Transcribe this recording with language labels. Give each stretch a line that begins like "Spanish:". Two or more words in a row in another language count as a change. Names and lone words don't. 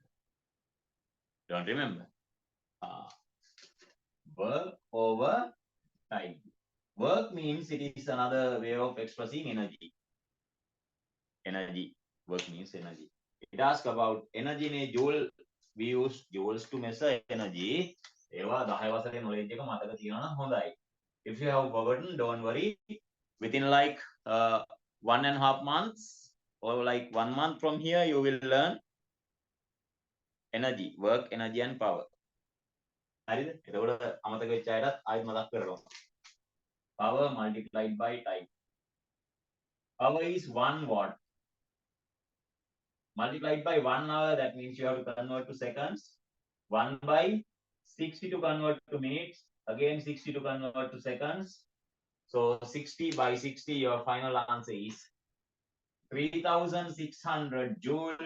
English: Don't remember. Work over time. Work means it is another way of expressing energy. Energy. Work means energy. It asks about energy in joule. We use joules to measure energy.
Sinhala: ඒවා 10 වසරේ knowledge එක මතක තියෙනවා නම් හොඳයි.
English: If you have forgotten, don't worry. Within like 1.5 months or like 1 month from here, you will learn energy, work, energy and power.
Sinhala: හරිද? එතකොට අමතක වෙච්ච අයටත් ආයෙත් මතක් කරනවා.
English: Power multiplied by time. Power is 1 watt. Multiplied by 1 hour, that means you have to convert to seconds. 1 by 60 to convert to minutes. Again 60 to convert to seconds. So 60 by 60, your final answer is 3600 joule.